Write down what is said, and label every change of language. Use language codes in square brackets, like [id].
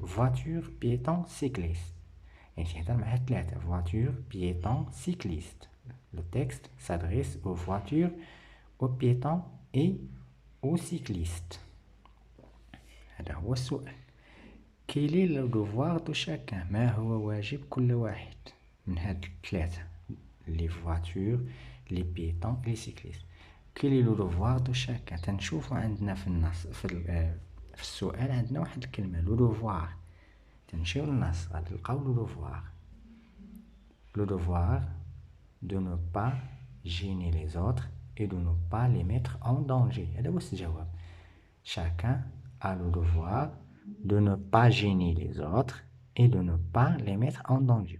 [fr] voiture piéton cycliste [ar] يعني تهدر مع ثلاثة. [fr] voiture piéton cycliste. le texte s'adresse aux voitures, aux piétons et aux cyclistes. [ar] هذا هو السؤال. [fr] quel est le devoir de chacun؟ [ar] ما هو واجب كل واحد من هاد الثلاثة [fr] les voitures, les piétons et les cyclistes. quel est le devoir de chacun؟ [ar] تنشوفوا عندنا في النص في السؤال عندنا واحد الكلمة le devoir. تنمشيو للنص غادي نلقاو le devoir. [fr] le devoir de ne pas gêner les autres et de ne pas les mettre en danger. [ar] هذا هو الجواب. [fr] chacun a le devoir de ne pas gêner les autres et de ne pas les mettre en danger.